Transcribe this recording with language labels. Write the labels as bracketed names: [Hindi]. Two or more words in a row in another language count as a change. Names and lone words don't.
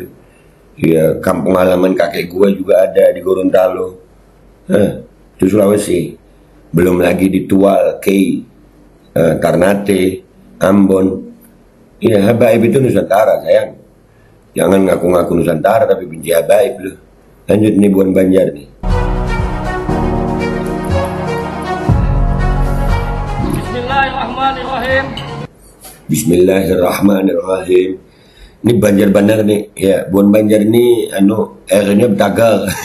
[Indonesian] Ya, kampung halaman kakek gua juga ada di Gorontalo. Itu Sulawesi. Belum lagi di Tual, Kei, Ternate, Ambon. Ya, habaib itu Nusantara, sayang. Jangan ngaku-ngaku Nusantara tapi benci habaib lu. Lanjut nih Buan Banjar nih. Bismillahirrahmanirrahim. Bismillahirrahmanirrahim. Ini Banjar benar nih. Ya, Buan Banjar ini R-nya betagal.